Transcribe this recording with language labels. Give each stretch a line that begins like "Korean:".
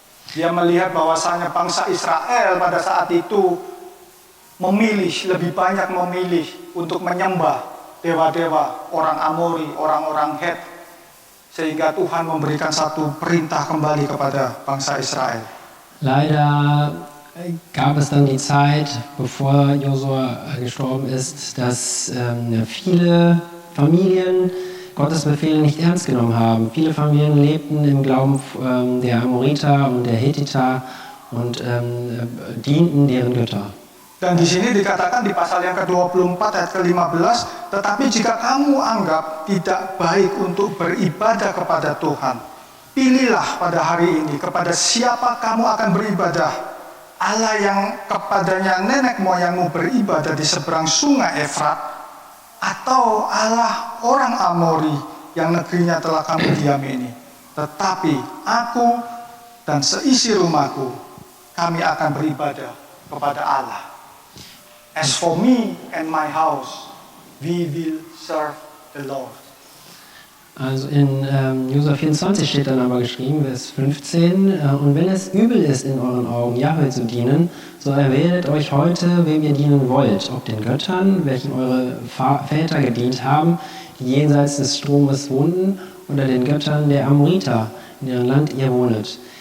Indonesian: Dia melihat bahwasanya bangsa Israel pada saat itu lebih banyak memilih untuk menyembah dewa-dewa orang Amori, orang-orang Het. Sehingga Tuhan memberikan satu perintah kembali kepada bangsa Israel.
German: Leider gab es dann die Zeit, bevor Josua gestorben ist, dass viele Familien Gottes Befehle nicht ernst genommen haben. Viele Familien lebten im Glauben der Amoriter und der Hethiter und dienten deren Götter.
Indonesian: Dan di sini dikatakan di pasal yang ke-24 ayat ke-15, tetapi jika kamu anggap tidak baik untuk beribadah kepada Tuhan, pilihlah pada hari ini kepada siapa kamu akan beribadah. Allah yang kepadanya nenek moyangmu beribadah di seberang sungai Efrat, atau Allah orang Amori yang negerinya telah kamu diami ini. Tetapi aku dan seisi rumahku, kami akan beribadah kepada Allah.
English: As for me and my house, we will serve the Lord.
German: Also in Josua 24 steht dann aber geschrieben, Vers 15, und wenn es übel ist in euren Augen, Jahwe zu dienen, so erwählet euch heute, wem ihr dienen wollt, ob den Göttern, welchen eure Väter gedient haben, die jenseits des Stromes wohnten, oder den Göttern der Amoriter, in deren Land ihr wohnet.